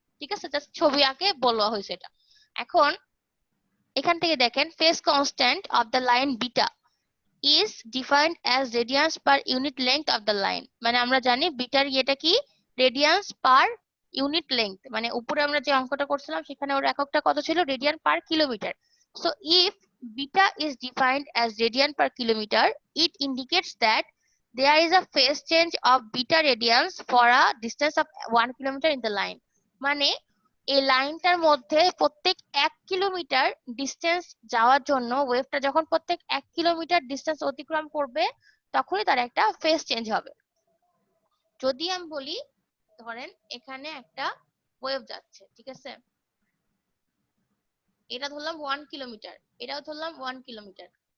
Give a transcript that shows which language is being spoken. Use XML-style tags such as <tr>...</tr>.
<bn>ঠিক আছে, জাস্ট ছবি আঁকে বলা হয়েছে এটা। এখন এখান থেকে দেখেন</bn> <en>Phase constant of the line beta is defined as radians per unit length of the line।</en> <bn>মানে আমরা জানি বিটার ইয়েটা কি, রেডিয়ান্স পার ইউনিট লেংথ। মানে উপরে আমরা যে অঙ্কটা করছিলাম সেখানে ওর এককটা কত ছিল, radian per kilometre.</bn> <en>So if beta is defined as radian per kilometer, it indicates that there is a phase change of beta radians for a distance of 1 kilometer in the line।</en> <bn>মানে এই লাইনটার মধ্যে প্রত্যেক 1 kilometre distance যাওয়ার জন্য ওয়েভটা যখন প্রত্যেক 1 kilometre distance অতিক্রম করবে তখনই তার একটা ফেজ চেঞ্জ হবে। যদি আমি বলি ধরেন এখানে একটা ওয়েভ যাচ্ছে, ঠিক আছে, এটা ধরলাম 1 কিলোমিটার, এটাও ধরলাম 1 কিলোমিটার।</bn>